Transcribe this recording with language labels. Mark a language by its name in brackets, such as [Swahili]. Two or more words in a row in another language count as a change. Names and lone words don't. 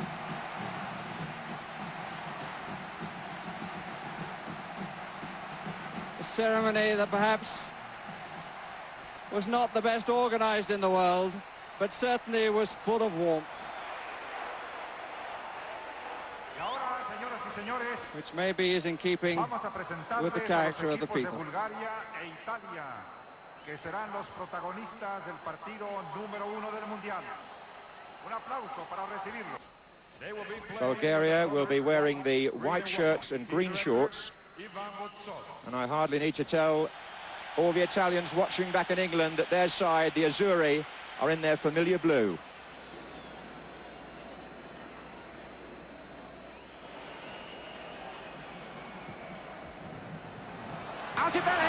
[English] A ceremony that perhaps was not the best organised in the world, but certainly was full of warmth. Which maybe is in keeping with the character of the people. [Italian] Bulgaria e Italia, [Spanish] que serán los protagonistas del partido número 1 del Mundial. Un aplauso para recibirlo. [English] Bulgaria will be wearing the white shirts and green shorts. And I hardly need to tell all the Italians watching back in England that their side, the Azzurri, are in their familiar blue. Altibelli!